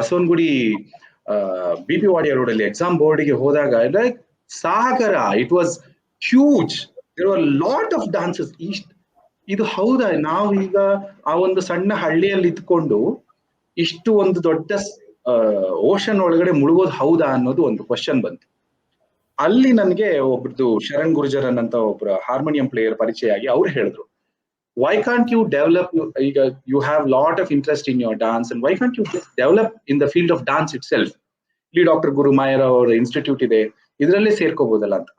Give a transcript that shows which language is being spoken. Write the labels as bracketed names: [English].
[Kannada] Basavanagudi BP Wadia road ಅಲ್ಲಿ exam ಬೋರ್ಡ್ಗೆ ಹೋದಾಗ like Sagara, [English] It was huge. There are lot of dances. [Kannada] ಇದು ಹೌದಾ, ನಾವು ಈಗ ಆ ಒಂದು ಸಣ್ಣ ಹಳ್ಳಿಯಲ್ಲಿ ಇದ್ಕೊಂಡು ಇಷ್ಟು ಒಂದು ದೊಡ್ಡ ಓಷನ್ ಒಳಗಡೆ ಮುಳುಗೋದು ಹೌದಾ ಅನ್ನೋದು ಒಂದು ಕ್ವಶನ್ ಬಂತು. ಅಲ್ಲಿ ನನಗೆ ಒಬ್ರದ್ದು ಶರಣ್ ಗುರ್ಜರನ್ ಅಂತ ಒಬ್ರು ಹಾರ್ಮೋನಿಯಂ ಪ್ಲೇಯರ್ ಪರಿಚಯ ಆಗಿ ಅವ್ರು ಹೇಳಿದ್ರು, [English] why can't you develop, [Kannada] ಈಗ [English] you have lot of interest in your dance and why can't you just develop in the field of dance itself? [Kannada] ಇಲ್ಲಿ ಡಾಕ್ಟರ್ ಗುರು ಮಾಯರ್ ಅವರ ಇನ್ಸ್ಟಿಟ್ಯೂಟ್ ಇದೆ, ಇದರಲ್ಲೇ ಸೇರ್ಕೋಬಹುದಲ್ಲ ಅಂತ.